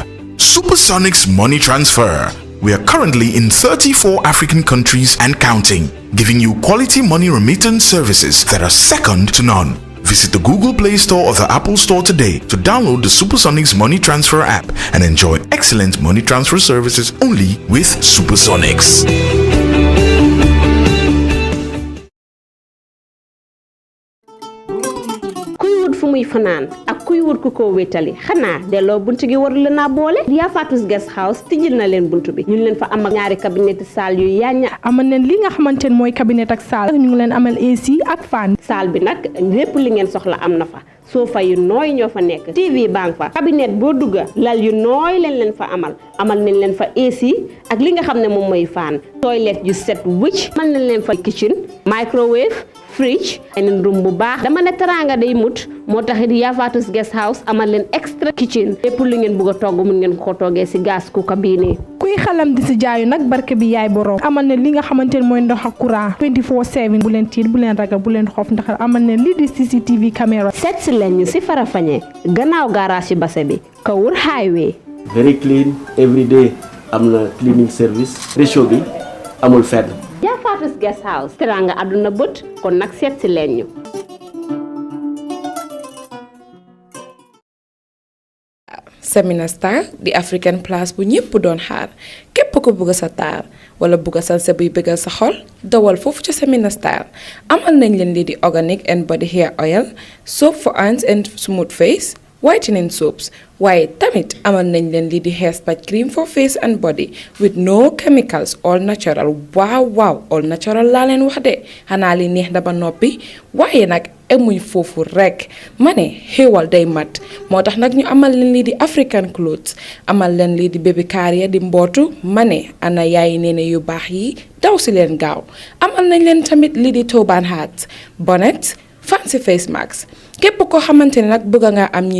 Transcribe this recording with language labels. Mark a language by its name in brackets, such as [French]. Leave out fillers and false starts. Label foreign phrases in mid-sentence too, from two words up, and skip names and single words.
[English] Supersonics Money Transfer. We are currently in 34 African countries and counting, giving you quality money remittance services that are second to none. Visit the Google Play Store or the Apple Store today to download the Supersonics Money Transfer app and enjoy excellent money transfer services only with Supersonics. [Wolof] fu muy fanaan ak kuy wut ku ko wétali xanaa delloo buntu gi war la naa boole Yaa Faatu's Guest House tijjil na leen buntu bi ñu leen fa am ak ñaari cabinet salle yu yaaña amal leen li nga xamante ne mooy cabinet ak salle ñu ngi leen amal AC ak fan salle bi nag lépp li ngeen soxla am na fa sofa yu nooy ñoo fa nekk TV bang fa cabinet boo dugga lal yu nooy leen fa amal nañ leen fa AC ak li nga xam ne moom mooy fan toilet yu set wicc amal nañ leen fa [English] kitchen microwave fridge [Wolof] en room bu baax dama ne teranga day mut moo taxit Yaa Faatu's Guest House amal leen [English] extra kitchen [Wolof] lépp lu ngeen bëgg a togg mun ngeen ko toggee si [English] gas cooker [Wolof] bii nii kuy xalam di si jaayu nag barke bi yaay borom amal ne li nga xamante ne mooy ndox ak courant 24/7 bu leen tiit bu leen ragal bu leen xof ndax amal ne lii di CCTV caméra seet si leen ñu si Farafenni gannaaw garage yi base bi Kawur highway [English] very clean every day [Wolof] am na [English] cleaning service ratio [Wolof] bi amul fenn Yaa Faatu's Guest House teranga àdduna bët kon nag seet si leen ñu Semina Star di African place bu ñepp doon xaar képp ko bëgg sa taar wala bëgg sa buy bëggal sa xol dawal foofu ci Semina Star amal nañ leen lii di [English] organic and body hair oil soap for hands and smooth face whitening soaps [Wolof] waaye tamit amal nañ leen lii di [English] hair spa cream for face and body with no chemicals all natural wow all natural [Wolof] laa leen wax de xanaa li neex na ba noppi waaye nag emuñ foofu rek ma ne xéewal day mat moo tax nag ñu amal leen lii di [English] African clothes [Wolof] amal leen lii di baby carrière di mbootu ma ne ana yaay neene yu baax yi daw si leen gaaw amal nañ leen tamit lii di [English] turban hats bonnet fancy face mask [Wolof] képp koo xamante ne nag bëgg nga am ñii